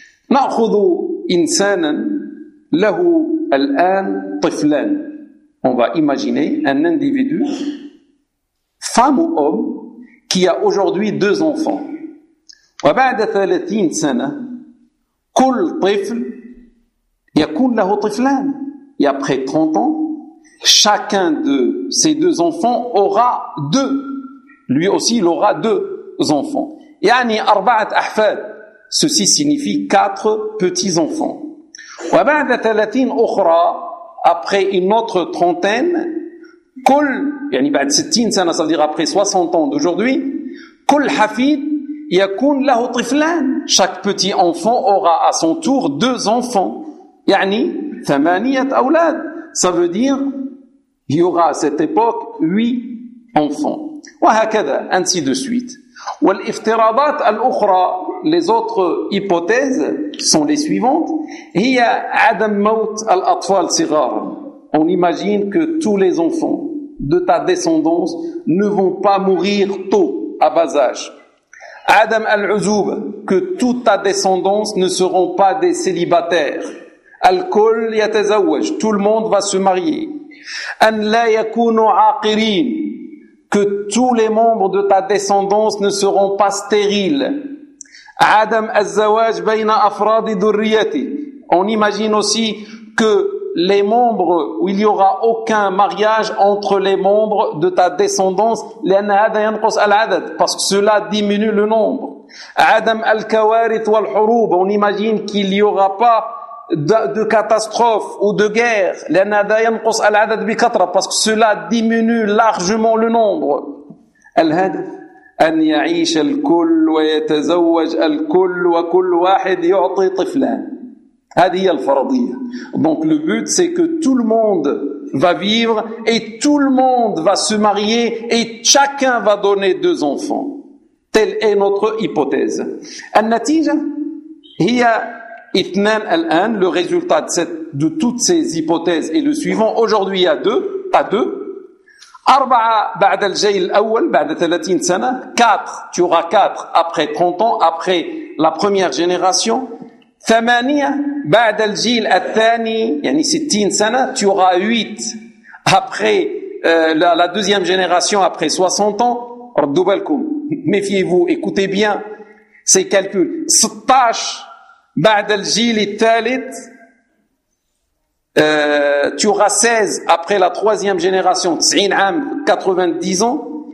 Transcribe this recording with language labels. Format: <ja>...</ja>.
<ar>نأخذ إنسانا له الآن طفلان.</ar> <fr>On va imaginer un individu, femme ou homme, qui a aujourd'hui deux enfants.</fr> <ar>وبعد 30 سنة كل طفل يكون له طفلان.</ar> <fr>Et après 30 ans, chacun de ces deux enfants aura deux. Lui aussi, il aura deux enfants.</fr> <ar>يعني أربعة أحفاد.</ar> <fr>Ceci signifie quatre petits-enfants.</fr> <ar>وبعد ثلاثين أخرى,</ar> <fr>après une autre trentaine,</fr> <ar>كل, يعني بعد ستين سنة,</ar> <fr>c'est-à-dire après 60 ans d'aujourd'hui,</fr> <ar>كل حفيد يكون له طفلان.</ar> <fr>Chaque petit-enfant aura à son tour deux enfants.</fr> <ar>يعني ثمانية أولاد.</ar> <fr>Ça veut dire, il y aura à cette époque huit enfants.</fr> <ar>وهكذا,</ar> <fr>ainsi de suite.</fr> <ar>والافتراضات الأخرى,</ar> <fr>les autres hypothèses sont les suivantes.</fr> <ar>هي عدم موت الأطفال صغار.</ar> <fr>On imagine que tous les enfants de ta descendance ne vont pas mourir tôt, à bas âge.</fr> <ar>عدم العزوبة,</ar> <fr>que toute ta descendance ne seront pas des célibataires.</fr> <ar>الكل يتزوج,</ar> <fr>tout le monde va se marier.</fr> <ar>أن لا يكونوا عاقرين,</ar> <fr>que tous les membres de ta descendance ne seront pas stériles.</fr> <ar>عدم الزواج بين أفراد ذريتك.</ar> <fr>On imagine aussi que les membres, où il n'y aura aucun mariage entre les membres de ta descendance,</fr> <ar>لأن هذا ينقص العدد,</ar> <fr>parce que cela diminue le nombre.</fr> <ar>عدم الكوارث والحروب.</ar> <fr>On imagine qu'il n'y aura pas de catastrophes ou de guerres,</fr> <ar>لأن هذا ينقص العدد بكثرة,</ar> <fr>parce que cela diminue largement le nombre.</fr> <ar>الهدف أن يعيش الكل ويتزوج الكل وكل واحد يعطي طفلان. هذه هي الفرضية.</ar> <fr>Donc le but c'est que tout le monde va vivre et tout le monde va se marier et chacun va donner deux enfants. Telle est notre hypothèse.</fr> <ar>النتيجة هي اثنان الآن.</ar> <fr>Le résultat de toutes ces hypothèses est le suivant. Aujourd'hui il y a deux.</fr> <ar>أربعة بعد الجيل الأول بعد 30 سنة.</ar> <fr>Quatre, tu auras quatre après 30 ans, après la première génération.</fr> <ar>ثمانية بعد الجيل الثاني يعني 60 سنة</ar> <fr>tu auras 8 après la deuxième génération après 60 ans</fr> <ar>ردوا بالكم</ar> <fr>méfiez-vous écoutez bien ces calculs 16</fr> <ar>بعد الجيل الثالث</ar> <fr>tu auras 16 après la troisième génération 90</fr> <ar>عام</ar> <fr>90 ans</fr>